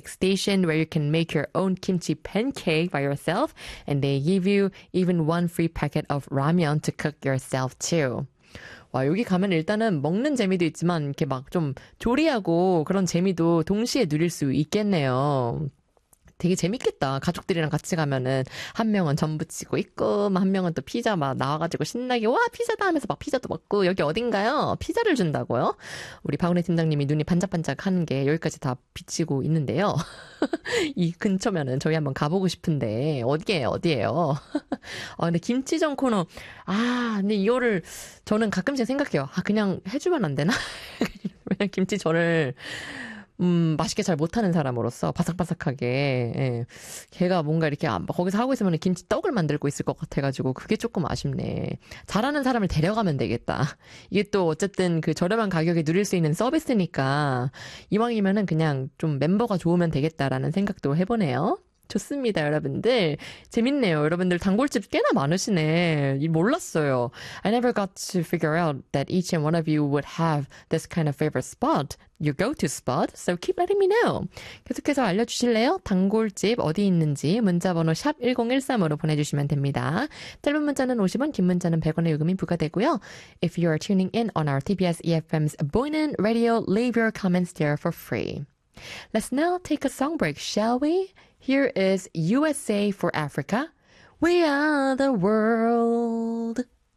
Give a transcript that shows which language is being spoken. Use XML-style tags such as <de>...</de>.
<en>station where you can make your own kimchi pancake by yourself, and they give you even one free packet of ramen to cook yourself too.</en> <ko>와, 여기 가면 일단은 먹는 재미도 있지만 이렇게 막좀 조리하고 그런 재미도 동시에 누릴 수 있겠네요. 되게 재밌겠다. 가족들이랑 같이 가면은 한 명은 전부치고 있고 한 명은 또 피자 막 나와가지고 신나게 와 피자다 하면서 막 피자도 먹고 여기 어딘가요? 피자를 준다고요? 우리 박은혜 팀장님이 눈이 반짝반짝하는 게 여기까지 다 비치고 있는데요. 이 근처면은 저희 한번 가보고 싶은데 어디예요? 어디예요? 근데 김치전 코너 근데 이거를 저는 가끔씩 생각해요. 그냥 해주면 안 되나? 그냥 김치전을 맛있게 잘 못하는 사람으로서 바삭바삭하게 예. 걔가 뭔가 이렇게 거기서 하고 있으면 김치 떡을 만들고 있을 것 같아가지고 그게 조금 아쉽네. 잘하는 사람을 데려가면 되겠다. 이게 또 어쨌든 그 저렴한 가격에 누릴 수 있는 서비스니까 이왕이면은 그냥 좀 멤버가 좋으면 되겠다라는 생각도 해보네요. 좋습니다, 여러분들. 재밌네요. 여러분들 단골집 꽤나 많으시네. 몰랐어요.</ko> <en>I never got to figure out that each and one of you would have this kind of favorite spot, your go-to spot. So keep letting me know.</en> <ko>계속해서 알려주실래요? 단골집 어디 있는지 문자번호 샵 1013으로 보내주시면 됩니다. 짧은 문자는 50원, 긴 문자는 100원의 요금이 부과되고요.</ko> <en>If you are tuning in on our TBS EFM's Boynan Radio, leave your comments there for free. Let's now take a song break, shall we? Here is USA for Africa. We are the world.</en>